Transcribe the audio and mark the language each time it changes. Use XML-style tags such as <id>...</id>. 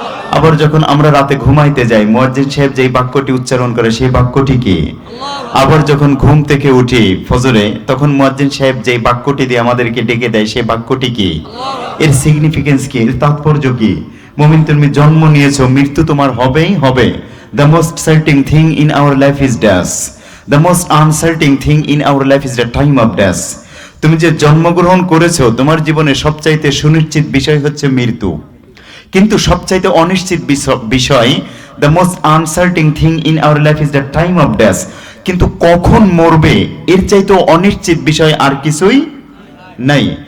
<bn>আবার যখন আমরা রাতে ঘুমাইতে যাই, মুয়াজ্জিন সাহেব যেই বাক্যটি উচ্চারণ করে, সেই বাক্যটি কি? আবার যখন ঘুম থেকে উঠি ফজরে, তখন মুয়াজ্জিন সাহেব যেই বাক্যটি দিয়ে আমাদেরকে ডেকে দেয়, সেই বাক্যটি কি? এর সিগনিফিকেন্স কি? এর তাৎপর্য কি? মুমিন, তুমি জন্ম নিয়েছো, মৃত্যু তোমার হবেই হবে।</bn> <en>The most certain thing in our life is death. The most uncertain thing in our life is the time of death.</en> <bn>তুমি যে জন্মগ্রহণ করেছো, তোমার জীবনে সবচাইতে সুনিশ্চিত বিষয় হচ্ছে মৃত্যু, কিন্তু সবচাইতে অনিশ্চিত বিষয়,</bn> <en>the most uncertain thing in our life is the time of death.</en> <bn>কিন্তু কখন মরবে, এর চাইতেও অনিশ্চিত বিষয় আর কিছুই নাই।</bn>